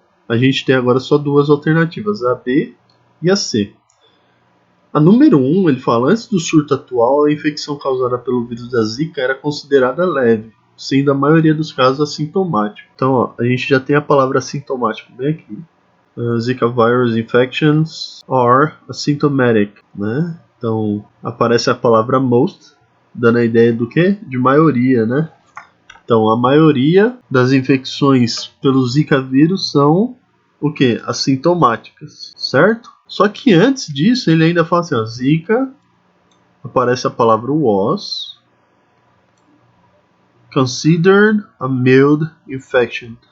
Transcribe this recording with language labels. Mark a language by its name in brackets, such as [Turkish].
[Portuguese] A gente tem agora só duas alternativas, a B e a C. A número 1, ele fala, antes do surto atual, a infecção causada pelo vírus da Zika era considerada leve, sendo a maioria dos casos assintomático. Então, ó, a gente já tem a palavra assintomático bem aqui. [English] Zika virus infections are asymptomatic, né? [Portuguese] Então, aparece a palavra most, dando a ideia do quê? De maioria, né? Então, a maioria das infecções pelo Zika vírus são o quê? Assintomáticas, certo? Só que antes disso, ele ainda fala assim, ó, Zika, aparece a palavra [English] was, considered a mild infection.